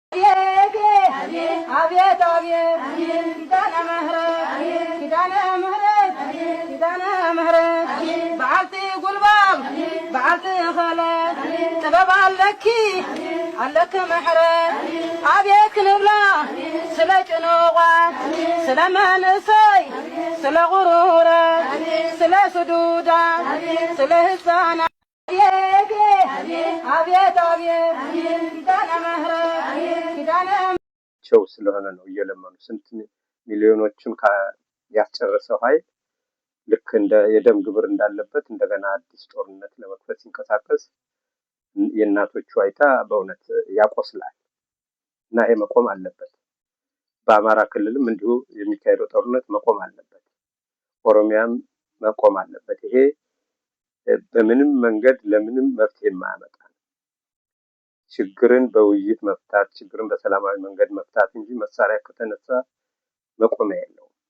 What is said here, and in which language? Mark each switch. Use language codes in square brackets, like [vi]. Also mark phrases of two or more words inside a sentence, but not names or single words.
[ti] አቤት አቤት ኪዳነ ምህረት በዓልቲ ጉልባብ በዓልቲ ኸለት ጥበብ አለኪ ምሕረት አቤት ክንብላ ስለ ጭኑቓት ስለ መንእሰይ ስለ غሩረት ስለ ስዱዳት ስለ ህፃናት አቤት አቤት ኪዳነ ምህረት [am] ስለሆነ ነው እየለመኑ ስንት ሚሊዮኖችን ያስጨረሰው ኃይል ልክ እንደ የደም ግብር እንዳለበት እንደገና አዲስ ጦርነት ለመክፈት ሲንቀሳቀስ የእናቶቹ አይታ በእውነት ያቆስላል እና ይሄ መቆም አለበት። በአማራ ክልልም እንዲሁ የሚካሄደው ጦርነት መቆም አለበት። ኦሮሚያም መቆም አለበት። ይሄ በምንም መንገድ ለምንም መፍትሄ የማያመጣ ነው። ችግርን በውይይት መፍታት፣ ችግርን በሰላማዊ መንገድ መፍታት እንጂ መሳሪያ ከተነሳ መቆሚያ የለውም።